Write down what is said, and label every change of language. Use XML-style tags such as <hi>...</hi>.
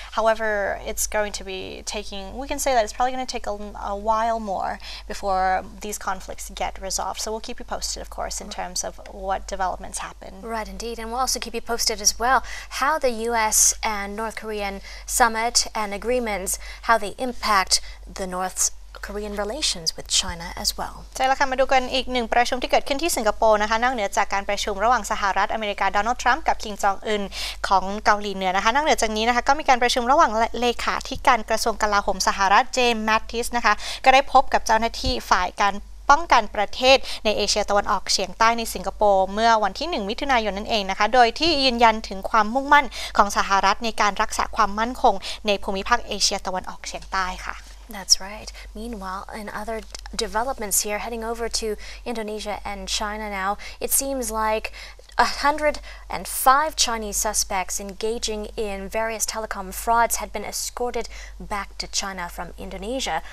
<en>However, it's going to be taking, we can say that it's probably going to take a while more before these conflicts get resolved. So we'll keep you posted, of course, in terms of what developments happen. Right, indeed. And we'll also keep you posted as well how the U.S. and North Korean summit and agreements, how they impact the North Korean relations with China as well.</en> <th>ใช่แล้วค่ะมาดูกันอีกหนึ่งประชุมที่เกิดขึ้นที่สิงคโปร์นะคะนอกเหนือจากการประชุมระหว่างสหรัฐอเมริกาโดนัลด์ทรัมป์กับคิมจองอึนของเกาหลีเหนือนะคะนอกเหนือจากนี้นะคะก็มีการประชุมระหว่างเลขาธิการกระทรวงกลาโหมสหรัฐเจมส์แมตติสนะคะก็ได้พบกับเจ้าหน้าที่ฝ่ายการป้องกันประเทศในเอเชียตะวันออกเฉียงใต้ในสิงคโปร์เมื่อวันที่1มิถุนายนนั่นเองนะคะโดยที่ยืนยันถึงความมุ่งมั่นของสหรัฐในการรักษาความมั่นคงในภูมิภาคเอเชียตะวันออกเฉียงใต้ค่ะ</th> <en>That's right. Meanwhile, in other developments here, heading over to Indonesia and China now, it seems like 105 Chinese suspects engaging in various telecom frauds had been escorted back to China from Indonesia.</en>